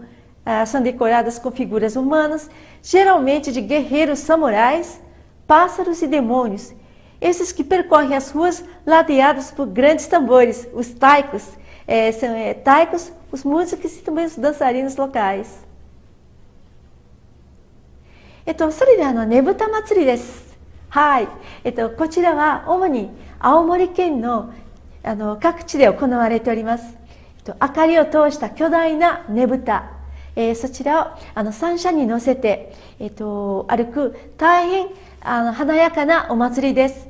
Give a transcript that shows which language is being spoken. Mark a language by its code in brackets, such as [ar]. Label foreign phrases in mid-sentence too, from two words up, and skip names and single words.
[pt] São decoradas com figuras humanas, geralmente de guerreiros samurais, pássaros e demônios. Esses que percorrem as ruas ladeadas por grandes tambores, os taikos, são taikos, os músicos e também os dançarinos locais. [ja] それでねぶた祭りです。はい。こちらは主に青森県の各地で行われております。明かりを通した巨大なねぶた、そちらを三車に乗せて、歩く大変華やかなお祭りです。